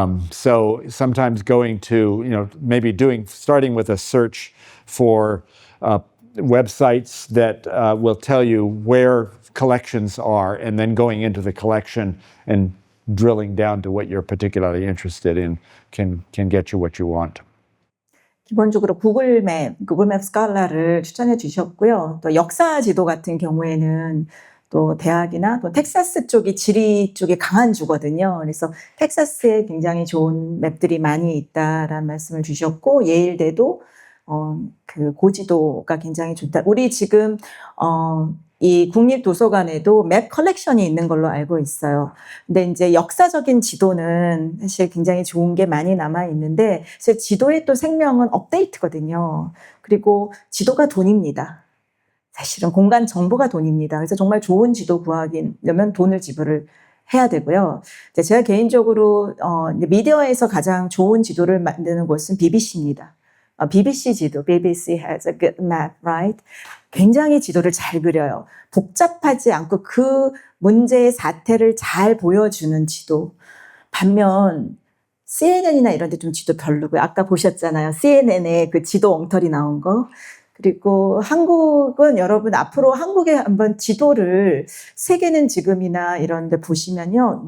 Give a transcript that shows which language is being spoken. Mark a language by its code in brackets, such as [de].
[en] So sometimes going to, maybe starting with a search for websites that will tell you where collections are, and then going into the collection and drilling down to what you're particularly interested in can get you what you want. [ko] 기본적으로 구글맵 스칼라를 추천해 주셨고요. 또 역사 지도 같은 경우에는 또 대학이나 또 텍사스 쪽이 지리 쪽에 강한 주거든요. 그래서 텍사스에 굉장히 좋은 맵들이 많이 있다라는 말씀을 주셨고, 예일대도 그 고지도가 굉장히 좋다. 우리 지금 이 국립도서관에도 맵 컬렉션이 있는 걸로 알고 있어요. 근데 이제 역사적인 지도는 사실 굉장히 좋은 게 많이 남아 있는데, 사실 지도의 또 생명은 업데이트거든요. 그리고 지도가 돈입니다. 사실은 공간 정보가 돈입니다. 그래서 정말 좋은 지도 구하려면 돈을 지불을 해야 되고요. 제가 개인적으로 미디어에서 가장 좋은 지도를 만드는 곳은 BBC입니다. BBC 지도, [en] BBC has a good map, right? [ko] 굉장히 지도를 잘 그려요. 복잡하지 않고 그 문제의 사태를 잘 보여주는 지도. 반면 CNN이나 이런 데 좀 지도 별로고요. 아까 보셨잖아요. CNN에 그 지도 엉터리 나온 거. 그리고 한국은 여러분 앞으로 한국에 한번 지도를 세계는 지금이나 이런 데 보시면요.